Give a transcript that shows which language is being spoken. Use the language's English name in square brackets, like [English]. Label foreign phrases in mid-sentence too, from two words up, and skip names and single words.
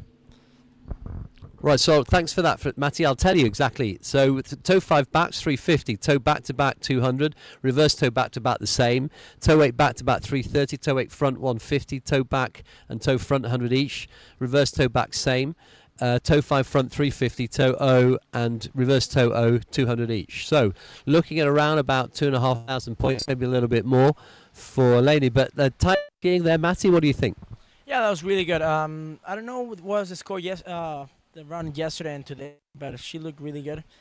[English] Right, so thanks for that, Matty. I'll tell you exactly. So toe 5 backs 350, toe back to back 200, reverse toe back to back the same, toe 8 back to back 330, toe 8 front 150, toe back and toe front 100 each, reverse toe back same. Toe 5 front 350, toe O and reverse toe O 200 each. So looking at around about 2,500 points, maybe a little bit more for Leni. But the time skiing there, Matty, what do you think? Yeah, that was really good. I don't know what was the score the run yesterday and today, but she looked really good.